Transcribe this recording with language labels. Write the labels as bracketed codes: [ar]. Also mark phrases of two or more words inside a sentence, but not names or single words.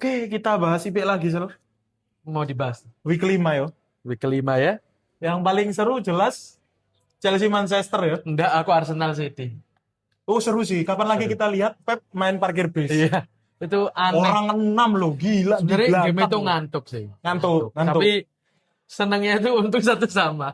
[id] kita bahas IPL lagi, Sel. Mau dibahas. Week 5 yo. Week kelima ya? Yang paling seru jelas Chelsea Manchester ya. Enggak, aku Arsenal City. Oh seru sih. Kapan lagi Seru. kita lihat Pep main parkir bis? Iya, itu aneh. Orang 6 loh, gila di Sebenarnya game belakang itu loh. ngantuk sih. Ngantuk. Tapi senangnya itu untung satu sama.